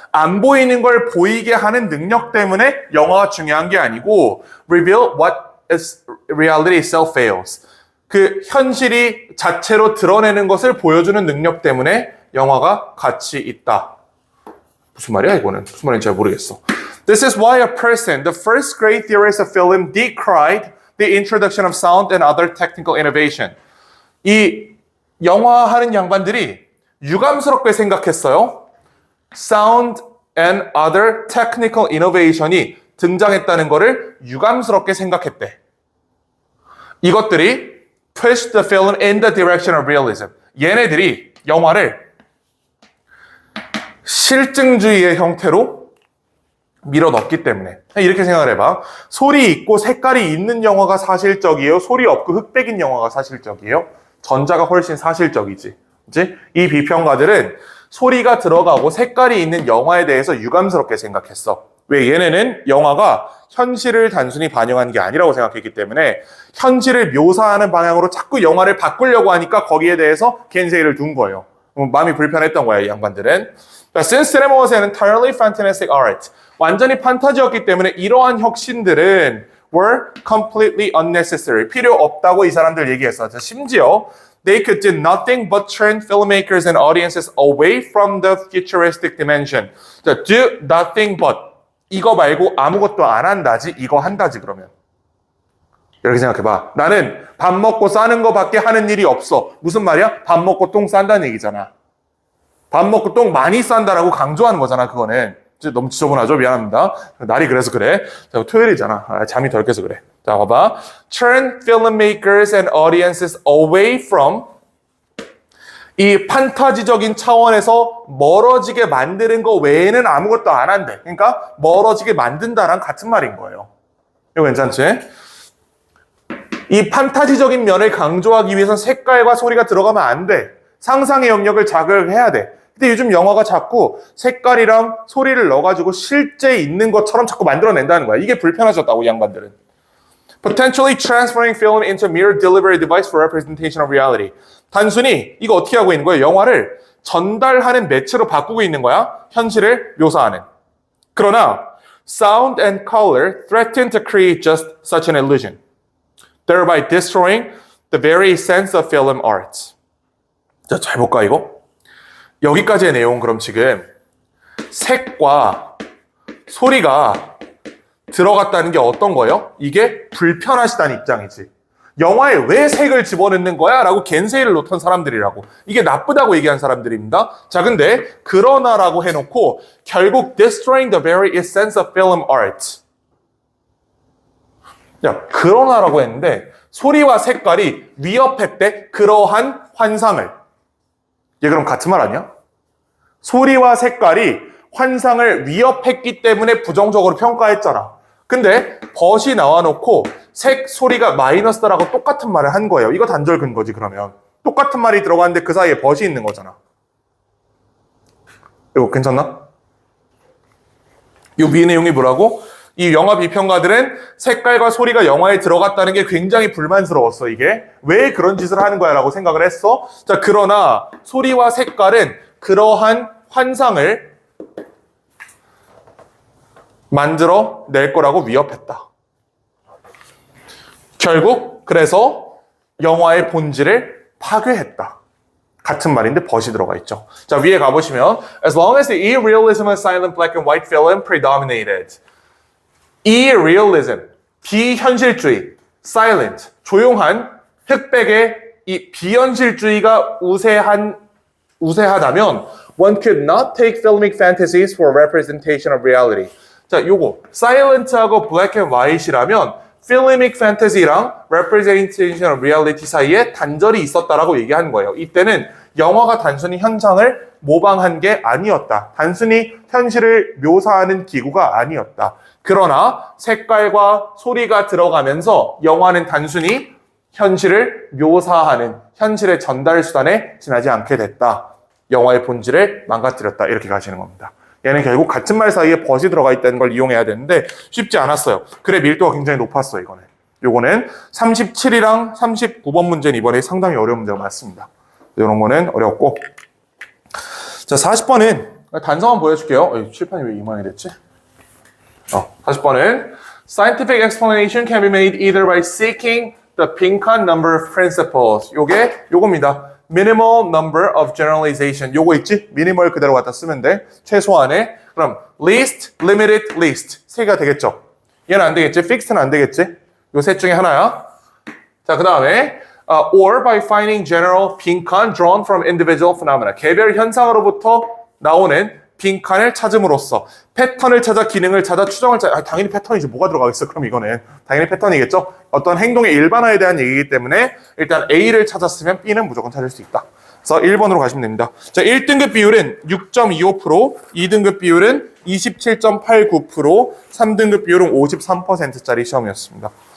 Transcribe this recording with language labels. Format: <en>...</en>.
<ko>안 보이는 걸 보이게 하는 능력 때문에 영어가 중요한 게 아니고</ko> <en>reveal what is reality itself fails.</en> <ko>그 현실이 자체로 드러내는 것을 보여주는 능력 때문에 영화가 가치 있다. 무슨 말이야 이거는? 무슨 말인지 잘 모르겠어.</ko> <en>This is why a person, the first great theorist of film, decried the introduction of sound and other technical innovation.</en> <ko>이 영화 하는 양반들이 유감스럽게 생각했어요.</ko> <en>Sound and other technical innovation이</en> <ko>등장했다는 거를 유감스럽게 생각했대. 이것들이</ko> <en>pushed the film in the direction of realism.</en> <ko>얘네들이 영화를 실증주의의 형태로 밀어넣기 때문에. 이렇게 생각을 해봐. 소리 있고 색깔이 있는 영화가 사실적이에요? 소리 없고 흑백인 영화가 사실적이에요? 전자가 훨씬 사실적이지. 그치? 이 비평가들은 소리가 들어가고 색깔이 있는 영화에 대해서 유감스럽게 생각했어. 왜? 얘네는 영화가 현실을 단순히 반영한 게 아니라고 생각했기 때문에 현실을 묘사하는 방향으로 자꾸 영화를 바꾸려고 하니까 거기에 대해서 겐세이를 둔 거예요. 마음이 불편했던 거야, 이 양반들은.</ko> <en>Since cinema was an entirely fantastic art,</en> <ko>완전히 판타지였기 때문에 이러한 혁신들은</ko> <en>were completely unnecessary.</en> <ko>필요 없다고 이 사람들 얘기했어. 심지어</ko> <en>they could do nothing but turn filmmakers and audiences away from the futuristic dimension. Do nothing but.</en> <ko>이거 말고 아무것도 안 한다지, 이거 한다지 그러면. 이렇게 생각해봐. 나는 밥 먹고 싸는 거밖에 하는 일이 없어. 무슨 말이야? 밥 먹고 똥 싼다는 얘기잖아. 밥 먹고 똥 많이 싼다라고 강조하는 거잖아, 그거는. 너무 지저분하죠? 미안합니다. 날이 그래서 그래. 토요일이잖아. 잠이 덜 깨서 그래. 자, 봐봐.</ko> <en>Turn filmmakers and audiences away from</en> <ko>이 판타지적인 차원에서 멀어지게 만드는 거 외에는 아무것도 안 한대. 그러니까 멀어지게 만든다랑 같은 말인 거예요. 이거 괜찮지? 이 판타지적인 면을 강조하기 위해선 색깔과 소리가 들어가면 안 돼. 상상의 영역을 자극해야 돼. 근데 요즘 영화가 자꾸 색깔이랑 소리를 넣어가지고 실제 있는 것처럼 자꾸 만들어낸다는 거야. 이게 불편하셨다고, 이 양반들은.</ko> <en>Potentially transferring film into mere delivery device for representation of reality.</en> <ko>단순히 이거 어떻게 하고 있는 거예요? 영화를 전달하는 매체로 바꾸고 있는 거야. 현실을 묘사하는. 그러나</ko> <en>sound and color threaten to create just such an illusion, thereby destroying the very sense of film art.</en> <ko>자, 잘 볼까 이거? 여기까지의 내용 그럼 지금 색과 소리가 들어갔다는 게 어떤 거예요? 이게 불편하시다는 입장이지. 영화에 왜 색을 집어넣는 거야? 라고 겐세이를 놓던 사람들이라고. 이게 나쁘다고 얘기한 사람들입니다. 자, 근데 그러나라고 해놓고 결국</ko> <en>destroying the very essence of film art.</en> <ko>야, 그러나라고 했는데 소리와 색깔이 위협했대 그러한 환상을. 얘 그럼 같은 말 아니야? 소리와 색깔이 환상을 위협했기 때문에 부정적으로 평가했잖아. 근데 벗이 나와놓고 색, 소리가 마이너스다라고 똑같은 말을 한 거예요. 이거 단절 근거지 그러면. 똑같은 말이 들어갔는데 그 사이에 벗이 있는 거잖아. 이거 괜찮나? 이 위의 내용이 뭐라고? 이 영화 비평가들은 색깔과 소리가 영화에 들어갔다는 게 굉장히 불만스러웠어, 이게. 왜 그런 짓을 하는 거야? 라고 생각을 했어. 자, 그러나 소리와 색깔은 그러한 환상을 만들어 낼 거라고 위협했다. 결국 그래서 영화의 본질을 파괴했다. 같은 말인데 벗이 들어가 있죠. 자, 위에 가보시면</ko> <en>As long as the irrealism of silent black and white film predominated. irrealism,</en> <ko>비현실주의,</ko> <en>silent,</en> <ko>조용한 흑백의 이 비현실주의가 우세하다면</ko> <en>one could not take filmic fantasies for representation of reality.</en> <ko>자, 요거 silent하고</ko> <en>black and white</en> <ko>이라면 filmic fantasy랑</ko> <en>representation of reality</en> <ko>사이에 단절이 있었다라고 얘기하는 거예요. 이때는 영화가 단순히 현상을 모방한 게 아니었다. 단순히 현실을 묘사하는 기구가 아니었다. 그러나 색깔과 소리가 들어가면서 영화는 단순히 현실을 묘사하는 현실의 전달 수단에 지나지 않게 됐다. 영화의 본질을 망가뜨렸다. 이렇게 가시는 겁니다. 얘는 결국 같은 말 사이에 벗이 들어가 있다는 걸 이용해야 되는데 쉽지 않았어요. 글의 밀도가 굉장히 높았어요. 이거는. 요거는 37이랑 39번 문제는 이번에 상당히 어려운 문제가 맞습니다. 이런 거는 어렵고 자 40번은 단서만 보여줄게요. 칠판이 왜 이 모양이 됐지? 40번은</ko> <en>Scientific explanation can be made either by seeking the Pinkan number of principles.</en> <ko>요겁니다.</ko> <en>Minimal number of generalization.</en> <ko>요거 있지? 미니멀 그대로 갖다 쓰면 돼. 최소한의. 그럼</ko> <en>least, limited, least.</en> <ko>세 개가 되겠죠? 얘는 안 되겠지? fixed는 안 되겠지? 요 셋 중에 하나야. 자, 그 다음에</ko> <en>or by finding general 빈칸 drawn from individual phenomena.</en> <ko>개별 현상으로부터 나오는 빈칸을 찾음으로써 패턴을 찾아 기능을 찾아 추정을 찾아 당연히 패턴이지 뭐가 들어가겠어 그럼 이거는 당연히 패턴이겠죠. 어떤 행동의 일반화에 대한 얘기이기 때문에 일단 A를 찾았으면 B는 무조건 찾을 수 있다. 그래서 1번으로 가시면 됩니다. 자, 1등급 비율은 6.25%, 2등급 비율은 27.89%, 3등급 비율은 53%짜리 시험이었습니다.</ko>